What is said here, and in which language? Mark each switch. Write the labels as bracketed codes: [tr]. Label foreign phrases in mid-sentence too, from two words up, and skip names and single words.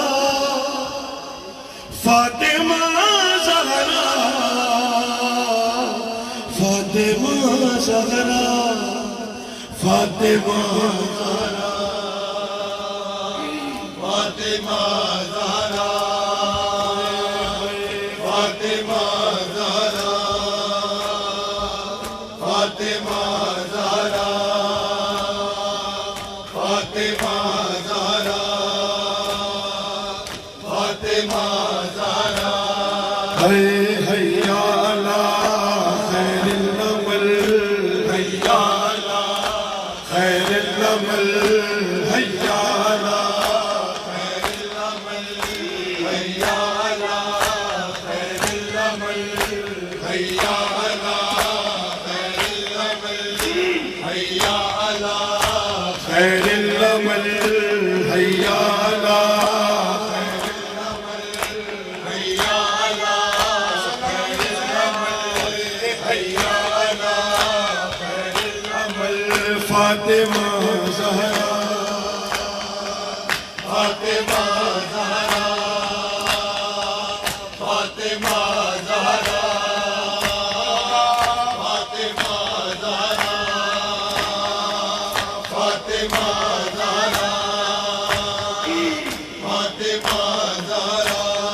[ar] فاطمہ زہرا فاطمہ زہرا فاطمہ زہرا فاطمہ زہرا فاطمہ زہرا فاطمہ زہرا فاطمہ زہرا فاطمہ زہرا حیا علی خیر العمل حیا علی خیر العمل حیا علی خیر العمل حیا علی خیر العمل حیا علی حیا علی خیر العمل حیا علی حیا علی خیر العمل حیا علی خیر العمل فاطمہ زہرا فاطمہ زہرا فاطمہ زہرا فاطمہ زہرا فاطمہ زہرا فاطمہ زہرا